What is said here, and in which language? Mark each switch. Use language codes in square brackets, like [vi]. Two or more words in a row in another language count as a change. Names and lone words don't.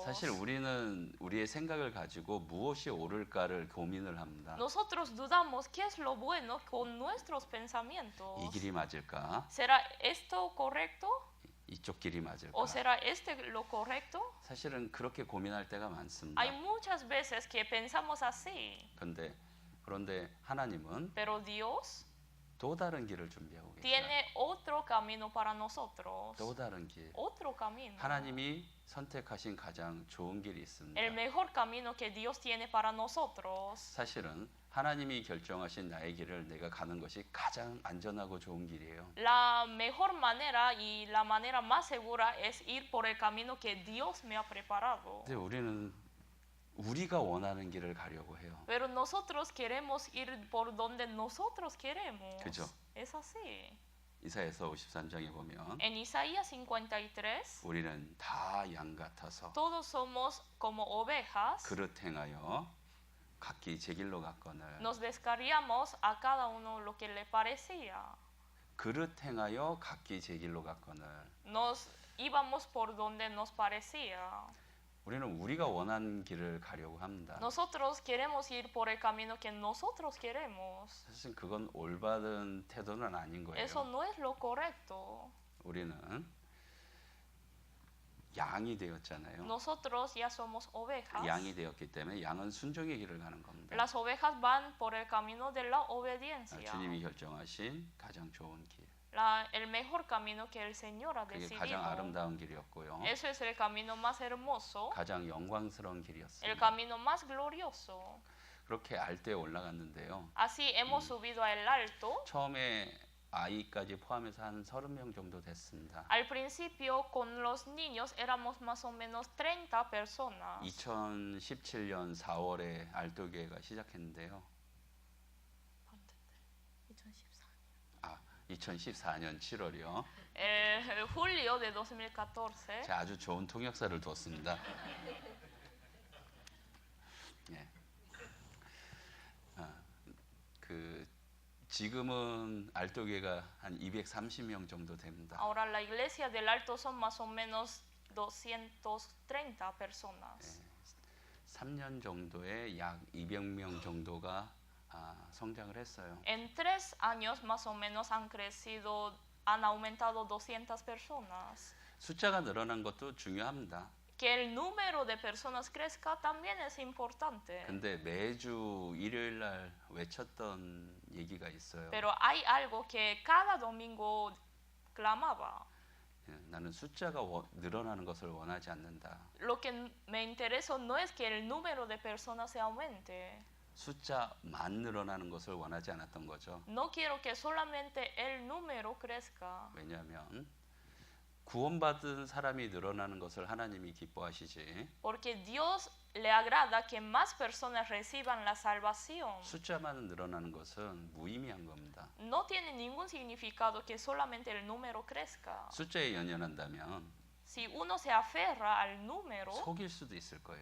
[ko] 사실 우리는 우리의 생각을 가지고 무엇이 옳을까를 고민을 합니다. [es] Nosotros dudamos qué es lo bueno con nuestros pensamientos. [ko] 이 길이 맞을까? [es] ¿Será esto correcto? [ko] 이쪽 길이 맞을까? [es] ¿O será este lo correcto? [ko] 사실은 그렇게 고민할 때가 많습니다. [es] Hay muchas veces que pensamos así, [ko] 그런데 하나님은 [es] pero Dios [ko] 또 다른 길을 준비하고 계세요. [es] tiene otro camino para nosotros. [ko] 또 다른 길. [es] Otro camino. [ko] 하나님이 선택하신 가장 좋은 길이 있습니다. [es] El mejor camino que Dios tiene para nosotros. [ko] 사실은 하나님이 결정하신 나의 길을 내가 가는 것이 가장 안전하고 좋은 길이에요. [es] La mejor manera y la manera más segura es ir por el camino que Dios me ha preparado. [ko] 근데 우리는 우리가 원하는 길을 가려고 해요. [es] Pero nosotros queremos ir por donde nosotros queremos. [ko] 그죠? [es] Es así. [ko] 이사야서 53장에 보면 [es] En Isaías 53, [ko] 우리는 다 양 같아서 [es] todos somos como ovejas. [ko] 그릇 행하여 각기 제 길로 갔거늘 [es] Nos descarriamos a cada uno lo que le parecía. [ko] 그릇 행하여 각기 제 길로 갔거늘 [es] Nos íbamos por donde nos parecía. [ko] 우리는 우리가 원하는 길을 가려고 합니다. [es] Nosotros queremos ir por el camino que nosotros queremos. [ko] 사실 그건 올바른 태도는 아닌 거예요. [es] Eso no es lo correcto. [ko] 우리는 양이 되었잖아요. [es] Nosotros ya somos ovejas. [ko] 양이 되었기 때문에 양은 순종의 길을 가는 겁니다. [es] Las ovejas van por el camino de la obediencia. [ko] 주님이 결정하신 가장 좋은 길. [es] El mejor camino que el Señor ha [ko] 그게 [es] decidido. [ko] 가장 아름다운 길이었고요. [es] Eso es el camino más hermoso, [ko] 가장 영광스러운 [es] el [ko] 길이었습니다. [es] camino más glorioso. [ko] 그렇게 알대에 올라갔는데요. [es] Así hemos subido a el alto. [ko] 처음에 아이까지 포함해서 한 30명 정도 됐습니다. [es] Al principio con los niños éramos más o menos 30 personas. [ko] 2017년 4월에 알도교회가 시작했는데요. 2014년 7월이요. [es] El julio de 2014. [ko] 제가 아주 좋은 통역사를 뒀습니다. 예. 그 지금은 알토교회가 한 230명 정도 됩니다. [es] Ahora la iglesia del Alto son más o menos 230 personas. [ko] 3년 정도에 약 200명 정도가 성장을 했어요. [es] En 3 años más o menos han aumentado 200 personas. [ko] 숫자가 늘어난 것도 중요합니다. [es] Que el número de personas crezca también es importante. [ko] 근데 매주 일요일 날 외쳤던 얘기가 있어요. [es] Pero hay algo que cada domingo clamaba. [ko] 나는 숫자가 늘어나는 것을 원하지 않는다. [es] Lo que me interesa no es que el número de personas se aumente. [ko] 숫자만 늘어나는 것을 원하지 않았던 거죠. [es] No quiero que solamente el número crezca. [ko] 왜냐하면 구원받은 사람이 늘어나는 것을 하나님이 기뻐하시지 [es] Porque Dios le agrada que más personas reciban la salvación. [ko] 숫자만 늘어나는 것은 무의미한 겁니다. [es] No tiene ningún significado que solamente el número crezca. [ko] 숫자에 연연한다면 [es] Si uno se aferra al número, [ko] 속일 수도 있을 거예요.